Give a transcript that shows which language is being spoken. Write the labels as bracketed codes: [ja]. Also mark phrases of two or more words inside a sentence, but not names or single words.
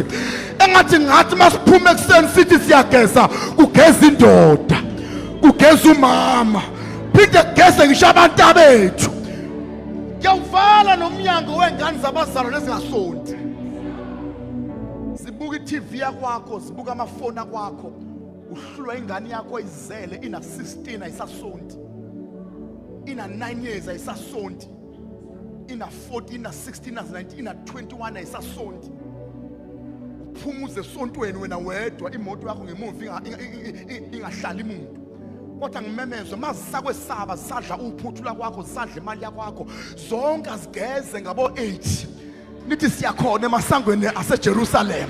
[zu] Ngathi masiphume ekuseni sithi siyageza, kugeza indoda, kugeza umama, phinde kugeze ngisho abantu abethu. Ngiyawuvala nomnyango wengane zabazalwane ezingasonti. Zibuka iTV yakwakho, zibuka amafoni akwakho. Uhlulwa ingane yakho izele ina 16 ayisasonti. Ina 9 years ayisasonti. Ina 14, ina 16, ina 19, ina 21 ayisasonti. Uphumuze esontweni wena wedwa, imoto yakho ngemuva ingahlali umuntu. Kodwa ngimemezwe mazisakwe saba sadla uphuthula kwakho, sadla imali yakho, zonke azigeze ngabo 8. Nithi siyakhona emasangweni aseJerusalem.